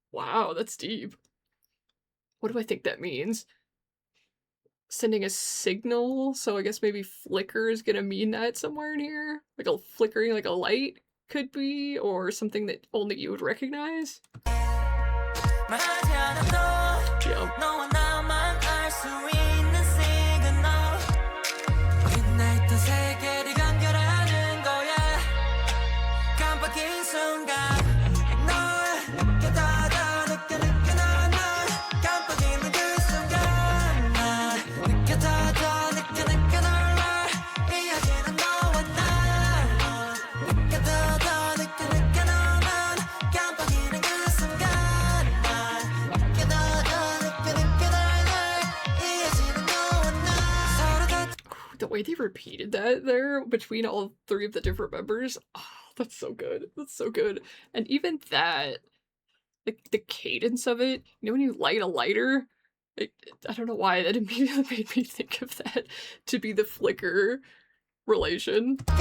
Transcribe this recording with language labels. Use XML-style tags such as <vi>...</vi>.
<en>Wow, that's deep. What do I think that means? Sending a signal, so I guess maybe flicker is gonna mean that somewhere in here? Like a flickering, like a light could be, or something that only you would recognize? Yep.</en> <ko>너와 나만 알 수 있는 시그널 우린 있던 세계를 연결하는 거야 깜빡인 순간 널 느껴 더 느껴 널 깜빡이는 그 순간 난 느껴 더 느껴 널 이어지는 너와 날 느껴 더 느껴 널 깜빡이는 그 순간 난 느껴 더 느껴 널 이어지는 너와 날 서로 다</ko> <en>The way they repeated that there between all three of the different members, oh, that's so good. That's so good. And even that, like the cadence of it, you know, when you light a lighter, I don't know why that immediately made me think of that to be the flicker relation.</en>